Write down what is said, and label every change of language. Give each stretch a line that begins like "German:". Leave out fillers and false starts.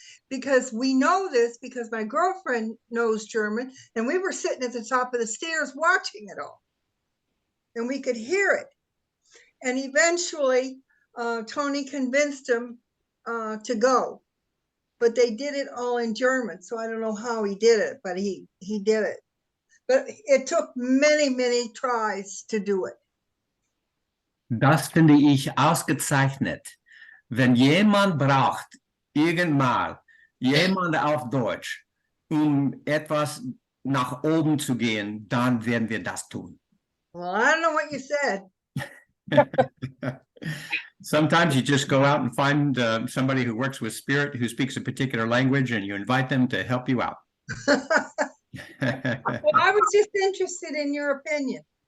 English: Because we know this, because my girlfriend knows German, and we were sitting at the top of the stairs watching it all. And we could hear it. And eventually, Tony convinced him to go. But they did it all in German, so I don't know how he did it, but he did it. But it took many, many tries to do it.
German: Das finde ich ausgezeichnet. Wenn jemand braucht, irgendwann, jemand auf Deutsch, etwas nach oben zu gehen, dann werden wir das tun.
English: Well, I don't know what you said. Sometimes you just go out and find somebody who works with spirit who speaks a particular language, and you invite them to help you out. Well, I was just interested in your opinion.